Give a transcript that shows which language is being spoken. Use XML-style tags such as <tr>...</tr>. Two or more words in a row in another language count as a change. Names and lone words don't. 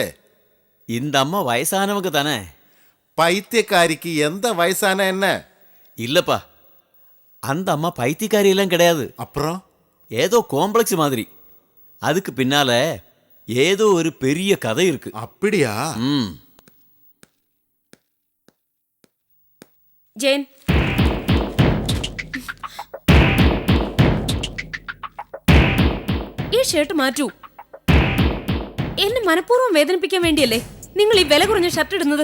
<ta>இந்த அம்மா வயசானவங்க தானே. பைத்தியக்காரிக்கு எந்த வயசான என்ன? இல்லப்பா, அந்த அம்மா பைத்தியக்காரி எல்லாம் கிடையாது. அப்புறம் ஏதோ காம்ப்ளெக்ஸ் மாதிரி. அதுக்கு பின்னால ஏதோ ஒரு பெரிய கதை இருக்கு. அப்படியா?</ta> <ml>ജയൻ, ഈ ഷർട്ട് മാറ്റൂ. എന്നെ മനഃപൂർവ്വം വേദനിപ്പിക്കാൻ വേണ്ടിയല്ലേ നിങ്ങൾ ഈ വില കുറഞ്ഞ ഷർട്ട് ഇടുന്നത്?</ml>